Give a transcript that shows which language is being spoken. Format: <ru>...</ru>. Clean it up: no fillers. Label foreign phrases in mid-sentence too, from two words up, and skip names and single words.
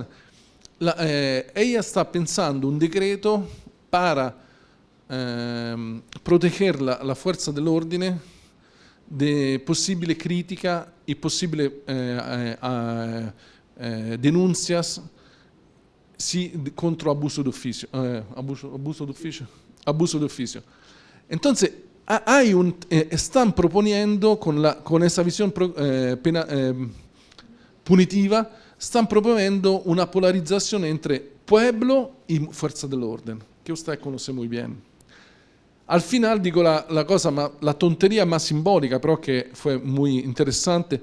<es>Ella está pensando un decreto para proteger la fuerza</es> <it>dell'ordine</it> <es>de posible crítica y posible denuncias</es> <it>contro abuso d'ufficio. Abuso d'ufficio.</it> <es>Entonces, están proponiendo con esa visión punitiva, están proponiendo una polarización entre pueblo y fuerza del orden, que usted conoce muy bien. Al final digo la cosa, la tontería más simbólica, pero que fue muy interesante.</es>